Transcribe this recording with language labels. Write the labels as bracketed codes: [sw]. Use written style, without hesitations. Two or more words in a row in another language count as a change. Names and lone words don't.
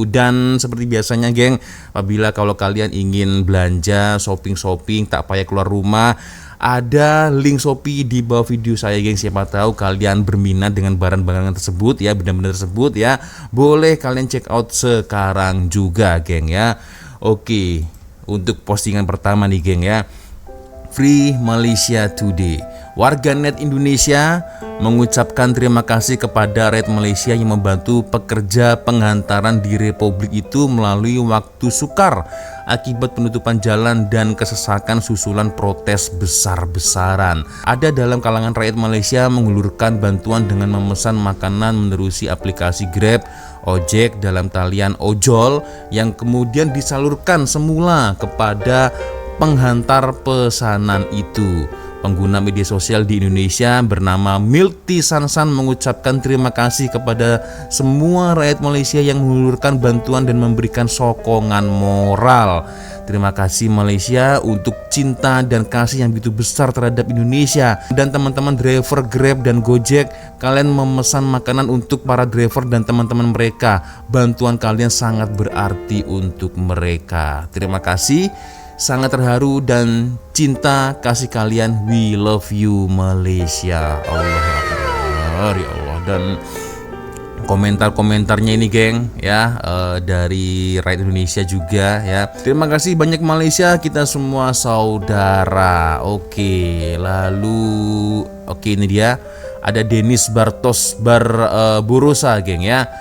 [ms] Dan seperti biasanya, geng, apabila kalau kalian ingin belanja, shopping tak payah keluar rumah, ada link Shopee di bawah video saya, geng. Siapa tahu kalian berminat dengan barang-barang tersebut ya, benda-benda tersebut ya. Boleh kalian [en] check out [ms] sekarang juga, geng ya. Oke, untuk postingan pertama nih, geng ya. Free Malaysia Today. Warganet Indonesia mengucapkan terima kasih kepada rakyat Malaysia yang membantu pekerja penghantaran di Republik itu melalui waktu sukar akibat penutupan jalan dan kesesakan susulan protes besar-besaran. Ada dalam kalangan rakyat Malaysia mengulurkan bantuan dengan memesan makanan menerusi aplikasi Grab, ojek dalam talian ojol yang kemudian disalurkan semula kepada penghantar pesanan itu. Pengguna media sosial di Indonesia bernama Milty Sansan mengucapkan terima kasih kepada semua rakyat Malaysia yang mengulurkan bantuan dan memberikan sokongan moral. [id] Terima kasih Malaysia untuk cinta dan kasih yang begitu besar terhadap Indonesia. Dan teman-teman driver Grab dan Gojek, kalian memesan makanan untuk para driver dan teman-teman mereka. Bantuan kalian sangat berarti untuk mereka. Terima kasih. Sangat terharu dan cinta kasih kalian. [en] We love you Malaysia. [ar] Allah Akbar, ya Allah. [ms] Dan komentar-komentarnya ini, geng ya, dari rakyat Indonesia juga ya. [id] Terima kasih banyak Malaysia, kita semua saudara. [ms] Oke, lalu ini dia ada Dennis Bartos Borosa, geng ya.